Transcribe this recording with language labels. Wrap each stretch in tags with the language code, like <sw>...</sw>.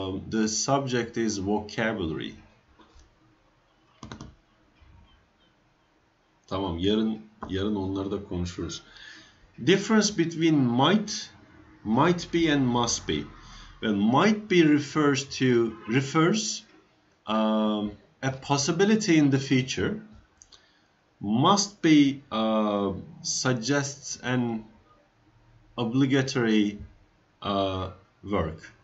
<en>The subject is vocabulary.</en> <tr>Tamam, yarın onları da konuşuruz.</tr> <en>Difference between might be and must be. Well, might be refers a possibility in the future. Must be suggests an obligatory work.</en>